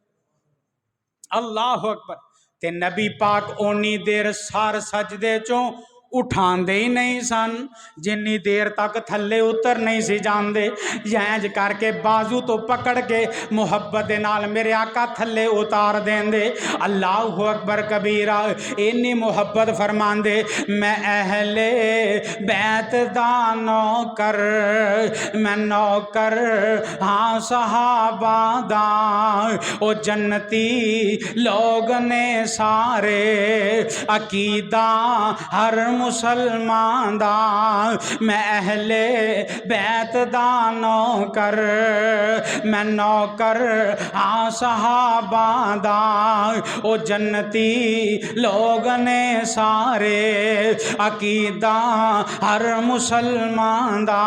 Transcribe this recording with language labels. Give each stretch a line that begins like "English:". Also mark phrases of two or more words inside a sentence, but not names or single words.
Arabic: الله أكبر.
Punjabi: تے نبی پاک اونی دیر سر سجدے چوں اٹھاتے ہی نہیں سن جنی دیر تک تھلے اتر نہیں سی جاتے. انج کرکے بازو توں پکڑ کے محبت دے نال میرے آقا تھلے اتار دیندے.
Arabic: الله أكبر كبيرا.
Punjabi: اِنی محبت فرماندے میں اہل بیت دا نوکر، میں نوکر ہاں صحابہ دا، او جنتی لوک نے سارے عقیدہ ہر مسلمان دا، میں اہل بیت دا نوکر، میں نوکر ہاں صحابہ دا، او جنتی لوک نے سارے عقیدہ ہر مسلمان دا.